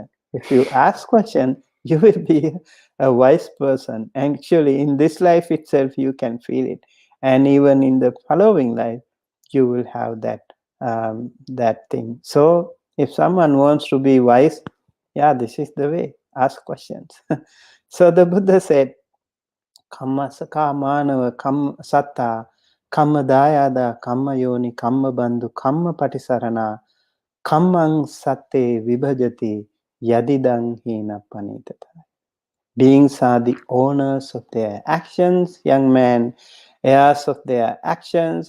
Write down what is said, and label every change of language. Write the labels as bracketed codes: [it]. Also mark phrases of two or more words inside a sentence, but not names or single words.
[en] If you ask question, you will be a wise person. And actually, in this life itself, you can feel it, and even in the following life, you will have that thing. So, if someone wants to be wise, yeah, this is the way. Ask questions. So the Buddha said, [pi] "Kamma saka manava kamma satta, kamma dayada, kamma yoni, kamma bandhu, kamma patisarana, Kammang satte vibhajati yadidang hina panitata." [en] Beings are the owners of their actions, young man, heirs of their actions.